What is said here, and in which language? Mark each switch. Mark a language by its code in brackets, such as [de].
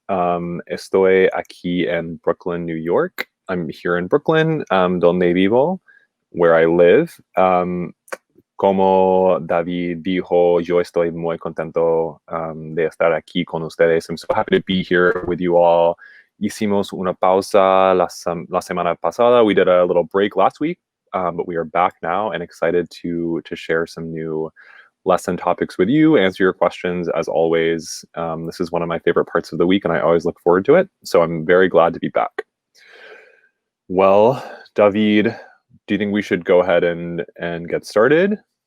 [es] Estoy aquí en Brooklyn, New York. [en] I'm here in Brooklyn, [es] donde vivo, [en] where I live. [es] Como David dijo, yo estoy muy contento de estar aquí con ustedes. [en] I'm so happy to be here with you all. [es] Hicimos una pausa la semana pasada. [en] We did a little break last week, but we are back now and excited to share some new lesson topics with you, answer your questions as always. This is one of my favorite parts of the week and I always look forward to it. So I'm very glad to be back. Well, David, do you think we should go ahead and get started?